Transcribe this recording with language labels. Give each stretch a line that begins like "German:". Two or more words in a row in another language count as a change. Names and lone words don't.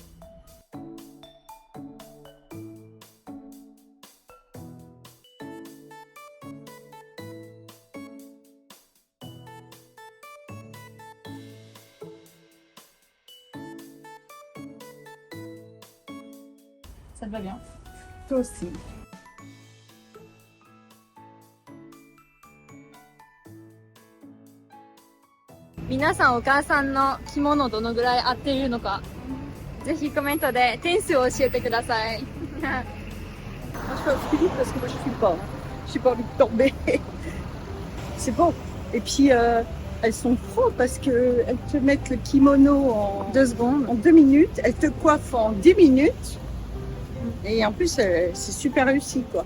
French: Ça te va bien. Toi aussi.
Japanese: 皆さんお母さんの着物どのぐらい合っているのかぜひコメントで点数を教えてください
French: Moi, je fais plus vite parce que moi je suis pas. J'ai pas envie de tomber. C'est bon. Et puis elles sont pro parce que elles te mettent le kimono en 2 secondes. 2 minutes. Elles te coiffent en 10 minutes. Et en plus, c'est super réussi quoi.